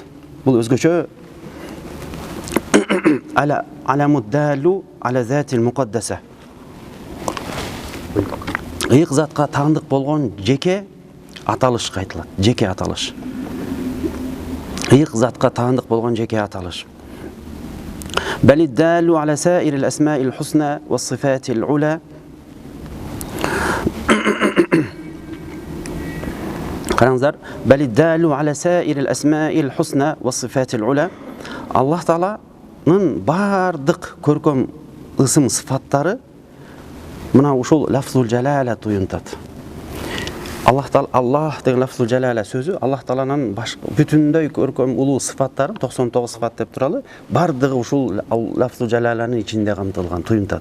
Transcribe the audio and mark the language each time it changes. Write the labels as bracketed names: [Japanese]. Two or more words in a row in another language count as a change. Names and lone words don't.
[Kyrgyz] Бул өзгөчө [Arabic] علم دال على الذات المقدسة. [Kyrgyz] Ыйык затка таандык болгон жеке аталышка айтылат. Жеке аталыш. Ыйык затка таандык болгон жеке аталыш. [Arabic] بل الدال على سائر الأسماء الحسنى والصفات العلى. [Kyrgyz] Караңыздар, [Arabic] بل الدال على سائر الأسماء الحسنى والصفات العلى. [Kyrgyz] Аллах Тааланын бардык көркөм ысым сыфаттары Мына ушул [Arabic] لفظ الجلالة [Kyrgyz] туюнтат. Аллах деген [Arabic] لفظ الجلالة [Kyrgyz] сөзү Аллах Тааланын бүтүндөй көркөм улуу сыфаттарын 99 сыфат деп туралы, бардыгы ушул [Arabic] لفظ الجلالة [Kyrgyz] ичинде камтылган туюнтат.